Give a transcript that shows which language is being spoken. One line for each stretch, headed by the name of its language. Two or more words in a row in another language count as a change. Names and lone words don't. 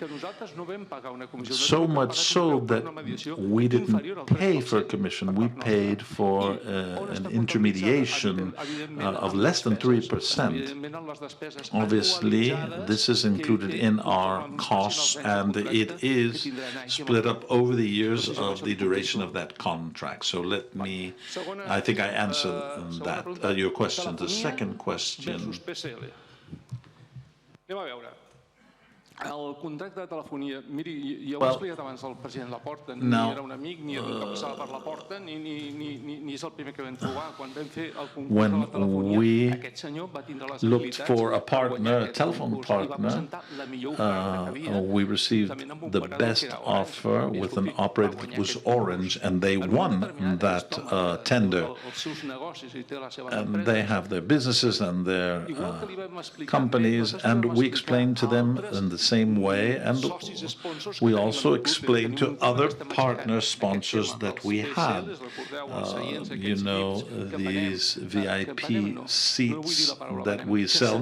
English: So much so that we didn't pay for a commission, we paid for an intermediation of less than 3%. Obviously, this is included in our costs, and it is split up over the years of the duration of that contract. So I think I answered that, your question. The second question.
Catalan: El contracte de telefonia, miri, ja ho he explicat abans al president Laporta, ni era un amic, ni passava per la porta, ni és el primer que vam trobar. Quan vam fer el concurs de la telefonia, aquest senyor va tindre les
English: looked for a partner, a telephone partner, we received the best offer with an operator that was Orange, and they won that tender. And they have their businesses and their companies, and we explained to them in the same way, and we also explained to other partner sponsors that we had, these VIP seats that we sell.